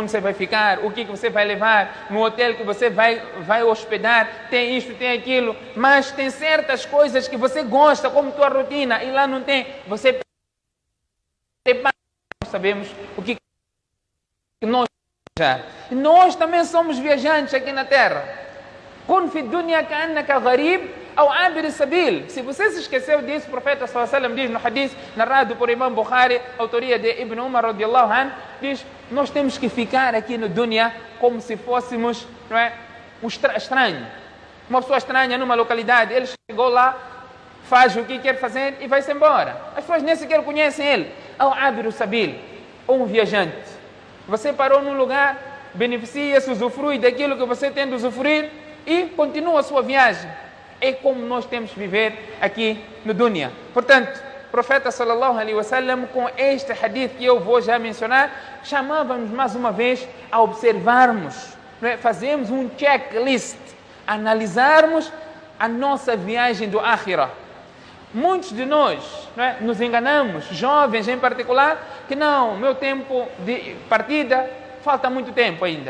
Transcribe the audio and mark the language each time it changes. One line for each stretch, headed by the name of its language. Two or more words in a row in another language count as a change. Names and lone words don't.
Portuguese: Onde você vai ficar, o que você vai levar, no hotel que você vai hospedar, tem isto, tem aquilo, mas tem certas coisas que você gosta, como tua rotina, e lá não tem. Você prepara. Nós sabemos o que nós viajar. Nós também somos viajantes aqui na Terra.
Arabic: كن في الدنيا كأنك غريب أو عابر سبيل.
Portuguese: Se você se esqueceu disso, o profeta
Arabic: صلى الله عليه وسلم
Portuguese: diz no hadith narrado por Imam Bukhari, autoria de Ibn Umar
Arabic: رضي الله عنه,
Portuguese: diz: nós temos que ficar aqui no dunya como se fôssemos, não é, um estranho. Uma pessoa estranha numa localidade, ele chegou lá, faz o que quer fazer e vai-se embora. As pessoas nem sequer conhecem ele.
Arabic: أو عابر سبيل,
Portuguese: ou um viajante. Você parou num lugar, beneficia-se, usufrui daquilo que você tem de usufruir e continua a sua viagem. É como nós temos que viver aqui no dunya. Portanto, o profeta
Arabic: صلى الله عليه وسلم,
Portuguese: com este hadith que eu vou já mencionar, chamava-nos mais uma vez a observarmos, não é? Fazermos um checklist, analisarmos a nossa viagem do Akhirah. Muitos de nós, não é, nos enganamos, jovens em particular, que não, meu tempo de partida, falta muito tempo ainda.